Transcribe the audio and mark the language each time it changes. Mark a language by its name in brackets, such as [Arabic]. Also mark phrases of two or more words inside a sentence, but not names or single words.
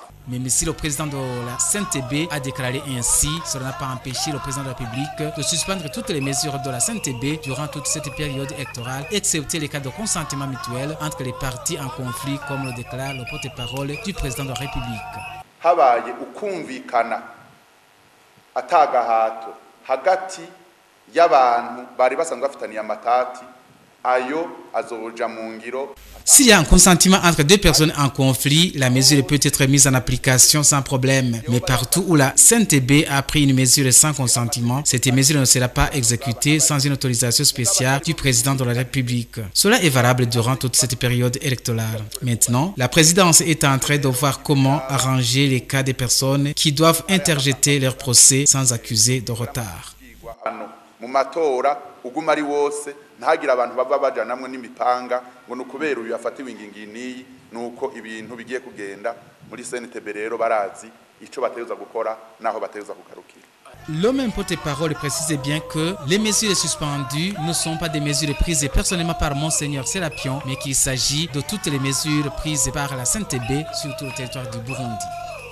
[French] Même si le président de la CNTB a déclaré ainsi, cela n'a pas empêché le président de la République de suspendre toutes les mesures de la CNTB durant toute cette période électorale, excepté les cas de consentement mutuel entre les partis en conflit, comme le déclare le porte-parole du président de la République. [Rundi] Habaye ukumvikana atagahato hagati y'abantu bari basanzwe bafitaniye amatati ayo azoja mu ngiro. [French] S'il y a un consentement entre deux personnes en conflit, la mesure peut être mise en application sans problème. Mais partout où la CNTB a pris une mesure sans consentement, cette mesure ne sera pas exécutée sans une autorisation spéciale du président de la République. Cela est valable durant toute cette période électorale. Maintenant, la présidence est en train de voir comment arranger les cas des personnes qui doivent interjeter leur procès sans accuser de retard. [Rundi] Ntagira abantu bava bajanamwe n'imipanga ngo nukubera uyu afatiwe inginginiyi nuko ibintu bigiye kugenda muri CNTB rero barazi ico bateza gukora naho bateza kugarukira. [French] Le même porte-parole précise bien que les mesures suspendues ne sont pas des mesures prises personnellement par Monseigneur Serapion, mais qu'il s'agit de toutes les mesures prises par la CNTB sur tout le territoire du Burundi.